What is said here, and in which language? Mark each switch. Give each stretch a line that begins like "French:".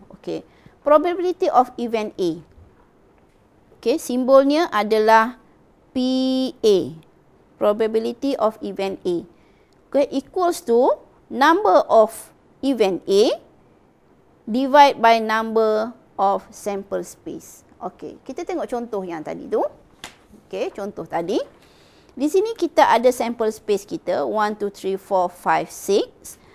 English: Okey, probability of event A.
Malay: Okey, simbolnya adalah PA.
English: Probability of event A. Okay, equals to number of event A divide by number of sample space.
Malay: Okey, kita tengok contoh yang tadi tu. Okey, contoh tadi. Di sini kita ada sample space kita 1, 2, 3, 4, 5, 6.